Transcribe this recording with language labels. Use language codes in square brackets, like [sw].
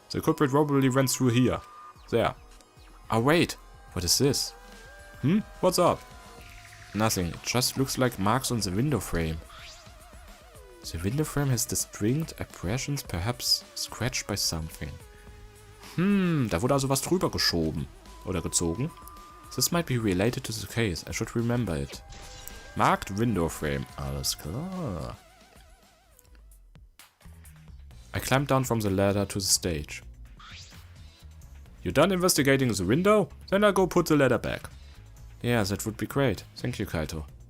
[en] The culprit probably went through here. There. Oh wait, what is this? What's up? Nothing, it just looks like marks on the window frame. The window frame has distinct abrasions, perhaps scratched by something. [de] Da wurde also was drüber geschoben. Oder gezogen. [en] This might be related to the case, I should remember it. Marked window frame, [de] alles klar. [en] I climbed down from the ladder to the stage. You done investigating the window? Then I'll go put the ladder back. Yeah, that would be great. Thank you, Kaito.